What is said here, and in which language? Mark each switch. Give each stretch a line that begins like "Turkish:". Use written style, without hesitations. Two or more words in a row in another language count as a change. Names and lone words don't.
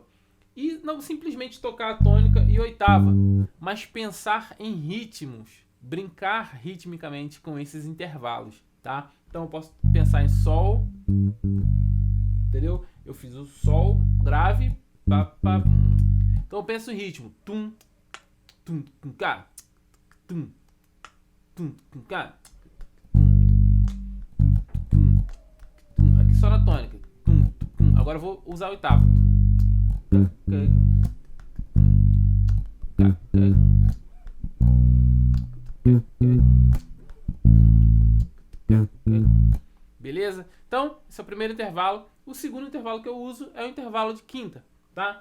Portuguese: E não simplesmente tocar a tônica e oitava, mas pensar em ritmos, brincar ritmicamente com esses intervalos, tá? Então eu posso pensar em Sol, entendeu? Eu fiz o Sol grave, pá, pá. Então eu penso em ritmo, tum, tum, tum, cá, tum, tum, tum, cá, tum, tum. Aqui só na tônica, tum, tum. Agora eu vou usar a oitava. Beleza? Então, esse é o primeiro intervalo. O segundo intervalo que eu uso é o intervalo de quinta, tá?